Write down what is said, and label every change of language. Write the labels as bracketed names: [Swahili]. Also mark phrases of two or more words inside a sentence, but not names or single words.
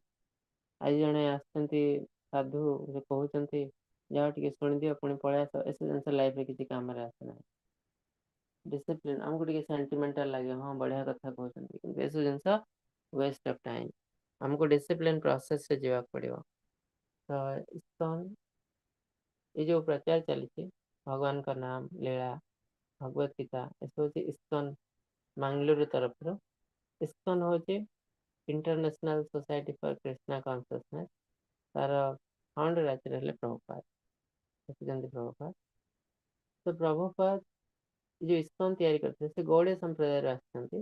[Odia] ଆଜି ଜଣେ ଆସିଛନ୍ତି ସାଧୁ, ସେ କହୁଛନ୍ତି ଯାହା ଟିକେ ଶୁଣିଦିଅ ପୁଣି ପଳେଇ ଆସ, ଏସବୁ ଜିନିଷ ଲାଇଫରେ କିଛି କାମରେ ଆସେ ନାହିଁ। ଡିସିପ୍ଲିନ ଆମକୁ ଟିକେ ସେଣ୍ଟିମେଣ୍ଟାଲ ଲାଗେ, ହଁ ବଢିଆ କଥା କହୁଛନ୍ତି, କିନ୍ତୁ ଏସବୁ ଜିନିଷ [English] waste of time. [Odia] ଆମକୁ [English] discipline processରେ [Odia] ଯିବାକୁ ପଡିବ। ତ ଇସ୍କନ [Hindi] ये जो प्रचार चली भगवान का नाम लीला भगवत गीता [Odia] एसବୁ ହେଉଛି ଇସ୍କନ ମାଙ୍ଗଲୋର ତରଫରୁ। ଇସ୍କନ ହେଉଛି ଇଣ୍ଟରନ୍ୟାସନାଲ ସୋସାଇଟି ଫର କ୍ରିଷ୍ଣା କନସିୟସନେସ୍, ତାର [English] founder actually [Odia] ହେଲେ ପ୍ରଭୁପାଦ। ଦେଖୁଛନ୍ତି ପ୍ରଭୁପାଦ, ତ ପ୍ରଭୁପାଦ ଯୋଉ ଇସ୍କନ ତିଆରି କରିଥିଲେ ସେ ଗୌଡୀୟ ସମ୍ପ୍ରଦାୟରୁ ଆସିଛନ୍ତି।